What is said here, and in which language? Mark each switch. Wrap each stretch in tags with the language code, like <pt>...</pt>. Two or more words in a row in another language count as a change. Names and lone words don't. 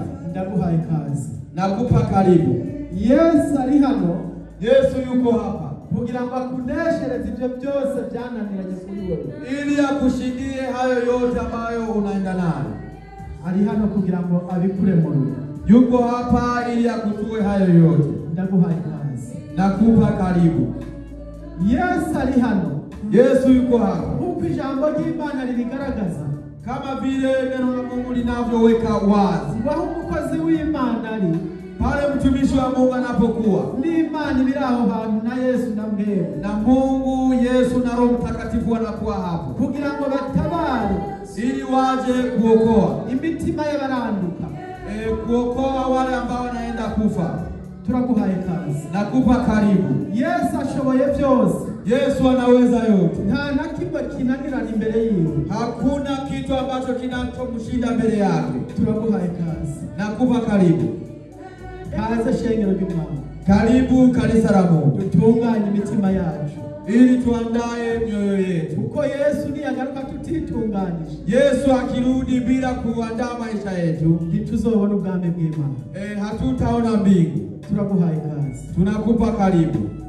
<rn>Ndaguhaye kazi,</rn> <sw>nakupa karibu.</sw> <rn>Yesu ari hano,</rn> <sw>Yesu yuko hapa</sw> <rn>kugira ngo akuneshereze ibyo byose byananiranye kuri wewe,</rn> <sw>ili akushindie hayo yote ambayo unaenda nayo.</sw> <rn>Ari hano kugira ngo abikuremurure.</rn> <sw>Yuko hapa ili akutue hayo yote.</sw> <rn>Ndaguhaye kazi,</rn> <sw>nakupa karibu.</sw> <rn>Yesu ari hano,</rn> <sw>Yesu yuko hapa.</sw> <rn>Uko ijambo ry'Imana ribigaragaza,</rn> <sw>kama vile neno la Mungu linavyoweka wazi,</sw> <rn>waho umukozi w'Imana ari</rn> <sw>pale mtumishi wa Mungu anapokuwa,</sw> <rn>n'Imana biri aho hantu,</rn> <sw>na Yesu na Mwewe, na Mungu, Yesu na Roho Mtakatifu wanakuwa hapo</sw> <rn>kugira ngo batabare,</rn> <sw>ili waje kuokoa</sw> <rn>imitima y'abaranduka,</rn> <sw>kuokoa wale ambao wanaenda kufa.</sw> <rn>Turaguhaye kazi,</rn> <sw>nakupa karibu.</sw> <rn>Yesu ashoboye byose,</rn> <sw>Yesu anaweza yote.</sw> <rn>Nta na kimwe kinanirana imbere yiwe,</rn> <sw>hakuna kitu ambacho kinachomshinda mbele yake.</sw> <rn>Turaguhaye kazi,</rn> <sw>nakupa karibu.</sw> <rn>Kaze shengero ry'Umwami,</rn> <sw>karibu kanisa la Mungu,</sw> <rn>tutunganye imitima yacu,</rn> <sw>ili tuandae mioyo yetu.</sw> <rn>Uko Yesu niyagaruka tutitunganije,</rn> <sw>Yesu akirudi bila kuandaa maisha yetu,</sw> <rn>ntituzobona ubwami bw'Imana,</rn> <sw>hatutaona mbingu.</sw> <rn>Turaguhaye kazi,</rn> <sw>tunakupa karibu.</sw>